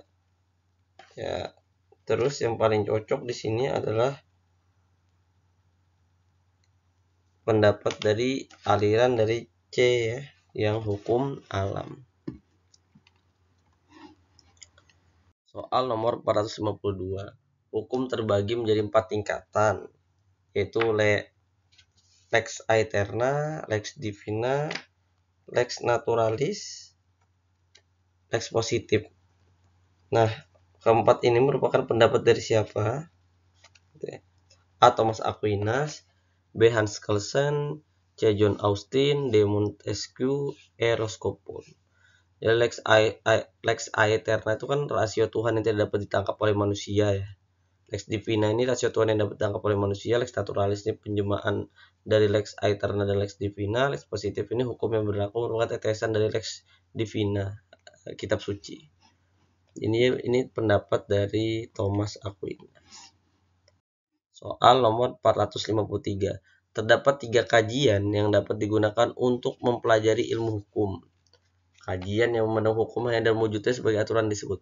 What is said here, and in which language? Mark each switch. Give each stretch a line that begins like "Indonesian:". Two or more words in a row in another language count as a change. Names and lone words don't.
Indonesian: Ya, terus yang paling cocok di sini adalah pendapat dari aliran dari C ya, yang hukum alam. Soal nomor 452. Hukum terbagi menjadi 4 tingkatan, yaitu
Latin: lex aeterna, lex divina, lex naturalis, lex positif.
Indonesian: Nah, keempat ini merupakan pendapat dari siapa? A. Thomas Aquinas, B. Hans Kelsen, C. John Austin, D. Montesquieu, E. Roscommon. Ya,
Latin: lex aeterna
Indonesian: itu kan rasio Tuhan yang tidak dapat ditangkap oleh manusia ya.
Latin: Lex divina
Indonesian: ini rasio Tuhan yang dapat ditangkap oleh manusia.
Latin: Lex naturalis
Indonesian: ini penjelmaan dari
Latin: lex aeterna
Indonesian: dan
Latin: lex divina.
Indonesian: Lex positif ini hukum yang berlaku merupakan tetesan dari
Latin: lex divina,
Indonesian: kitab suci. Ini pendapat dari Thomas Aquinas. Soal nomor 453. Terdapat 3 kajian yang dapat digunakan untuk mempelajari ilmu hukum. Kajian yang memandang hukum hanya dalam wujudnya sebagai aturan disebut.